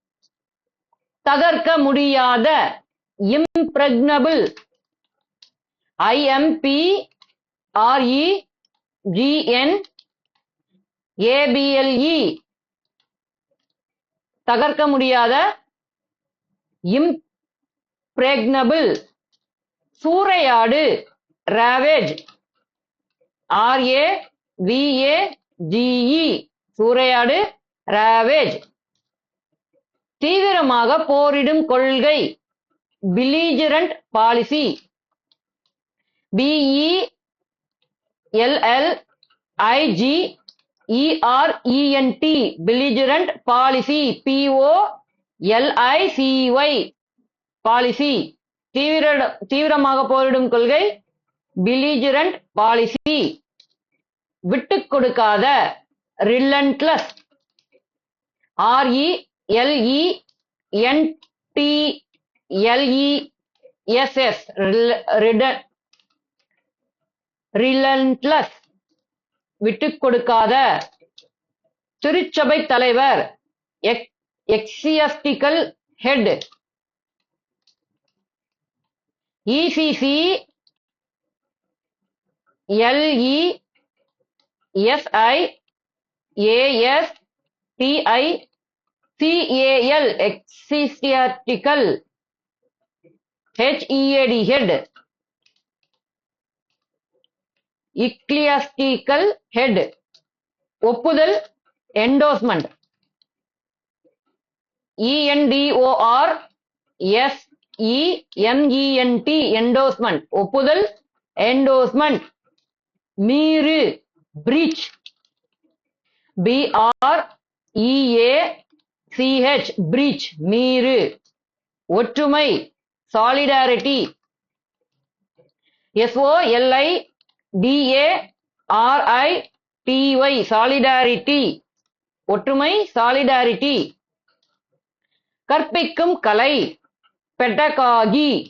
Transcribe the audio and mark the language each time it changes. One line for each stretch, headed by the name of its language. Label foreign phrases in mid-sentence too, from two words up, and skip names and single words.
Tamil: தகர்க்க முடியாத
English: impregnable, IMPREGNABLE
Tamil: தகர்க்க முடியாத impregnable சூறையாடு ravage RAVAGE சூறையாடு ravage தீவிரமாக போரிடும் கொள்கை
English: belligerent policy BELLIGERENT belligerent policy POLICY policy
Tamil: தீவிரமாக போரிடும் கொள்கை
English: belligerent policy
Tamil: விட்டுக் கொடுக்காத
English: relentless RELENTLESS
Tamil: relentless விட்டுக் கொடுக்காத திருச்சபை தலைவர்
English: ecclesiastical head ECCLESIASTICAL ecclesiastical head ecclesiastical head ஒப்புதல் endorsement ENDORSEMENT endorsement ஒப்புதல் endorsement மீறு breach BREACH breach
Tamil: மீறு ஒற்றுமை
English: solidarity SOLIDARITY solidarity ஒற்றுமை solidarity
Tamil: கற்பிக்கும் கலை
English: pedagogy